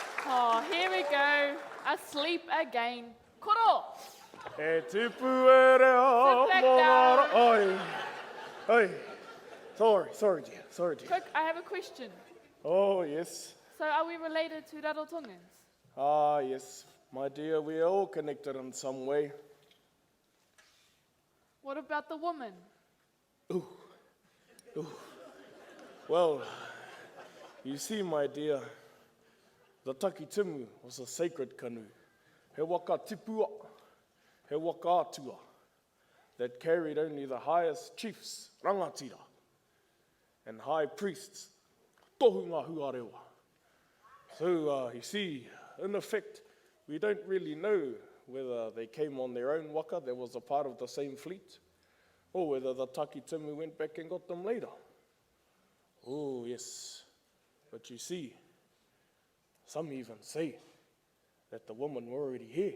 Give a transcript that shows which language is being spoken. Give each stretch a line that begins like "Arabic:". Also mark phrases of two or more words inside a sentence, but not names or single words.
English: Oh, here we go. Asleep again. Koro!
Māori: E tipu e rea
English: Sit back mora. down. Oi. Sorry, dear. Quick, I have a question. Oh, yes. So are we related to Rarotongans? Ah, yes. My dear, we are all connected in some way. What about the woman? Well, you see, my dear, the Takitimu was a sacred canoe.
Māori: He waka tipua, he waka atua,
English: that carried only the highest chiefs, rangatira, and high priests,
Māori: tohunga huarewa.
English: So, you see, in effect, we don't really know whether they came on their own waka, that was a part of the same fleet, or whether the Takitimu went back and got them later. Oh, yes. But you see, some even say that the women were already here.